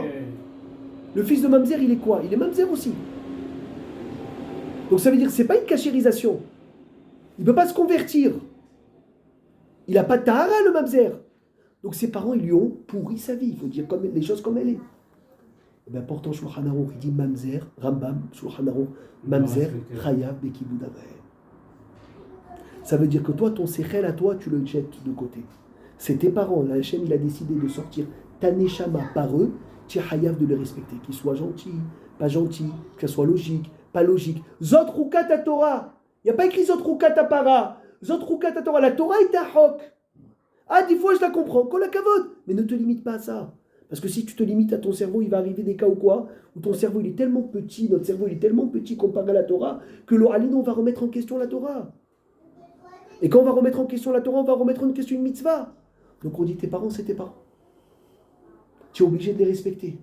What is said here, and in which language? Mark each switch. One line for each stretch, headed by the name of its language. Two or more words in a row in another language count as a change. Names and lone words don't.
French: Le fils de mamzer, il est quoi? Il est mamzer aussi. Donc ça veut dire que ce n'est pas une cachérisation. Il ne peut pas se convertir. Il n'a pas de tahara, le mamzer. Donc ses parents, ils lui ont pourri sa vie. Il faut dire les choses comme elles est. Et bien pourtant, Shulchan Aruch, il dit mamzer, Rambam, Shulchan Aruch, mamzer,
Hebrew: חייב, בכיבוד אב ואם.
French: Ça veut dire que toi, ton sechel à toi, tu le jettes de côté. C'est tes parents. La Hachem, il a décidé de sortir ta neshama par eux. Tu es chayav de les respecter. Qu'ils soient gentils, pas gentils, que ça soit logique, pas logique.
Hebrew: זאת חוקת התורה.
French: Il n'y a pas écrit
Hebrew: זאת חוקת הפרה. זאת חוקת התורה.
French: La Torah est à hok. Ah, des fois, je la comprends.
Hebrew: כל הכבוד.
French: Mais ne te limite pas à ça. Parce que si tu te limites à ton cerveau, il va arriver des cas ou quoi, où ton cerveau, il est tellement petit, notre cerveau, il est tellement petit comparé à la Torah, que l'Oralino, on va remettre en question la Torah. Et quand on va remettre en question la Torah, on va remettre en question une mitzvah. Donc on dit, tes parents, c'est tes parents. Tu es obligé de les respecter.